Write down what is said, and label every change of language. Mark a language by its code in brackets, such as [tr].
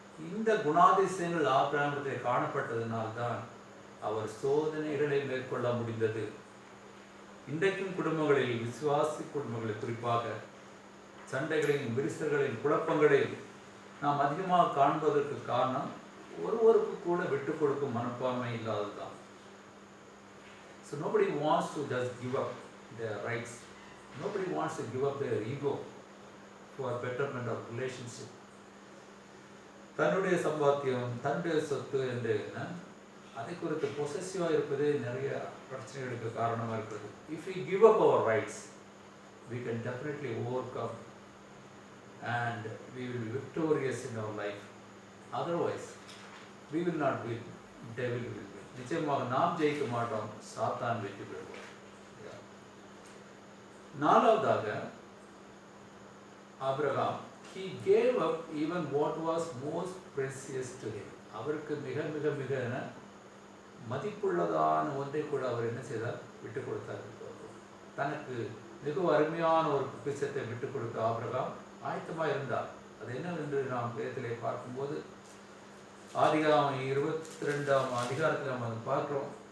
[ta] இந்த குணாதிசயங்கள் ஆபிரகாமிடத்தில் காணப்பட்டதனால்தான் அவர் சோதனைகளை மேற்கொள்ள முடிந்தது. இன்றைக்கும் குடும்பங்களில், விசுவாசி குடும்பங்களில் குறிப்பாக சண்டைகளையும் விரிசல்களையும் குழப்பங்களையும் நாம் அதிகமாக காண்பதற்கு காரணம் ஒருவருக்கு கூட விட்டு கொடுக்கும் மனப்பான்மை இல்லாததுதான். [en] So nobody wants to just give up their rights. Nobody wants to give up their ego for betterment of relationship. [ta] தன்னுடைய சம்பாத்தியம், தன்னுடைய சொத்து என்று அதை குறித்து பொசசிவாக இருப்பது நிறைய பிரச்சனைகளுக்கு காரணமாக இருக்கிறது. [en] If we give up our rights, we can definitely overcome and we will be victorious in our life. Otherwise, we will not win. Devil will win. [ta] நிச்சயமாக நாம் ஜெயிக்க மாட்டோம், சாத்தான் வெற்றி பெறுவார். நாலாவதாக [en] Abraham, he gave up even what was most precious to him. [ta] அவருக்கு மிக மிக மிக மதிப்புள்ளதான ஒன்றை கூட அவர் என்ன செய்தார்? விட்டு கொடுத்தார். தனக்கு மிகவும் அருமையான ஒரு பொக்கிஷத்தை விட்டு கொடுக்க ஆபிரகாம் ஆயத்தமாக இருந்தார். அது என்னவென்று நாம் வேதத்திலே பார்க்கும்போது ஆதிகாமம் 22ஆம் அதிகாரத்தில் நாம் அதை பார்க்கிறோம்.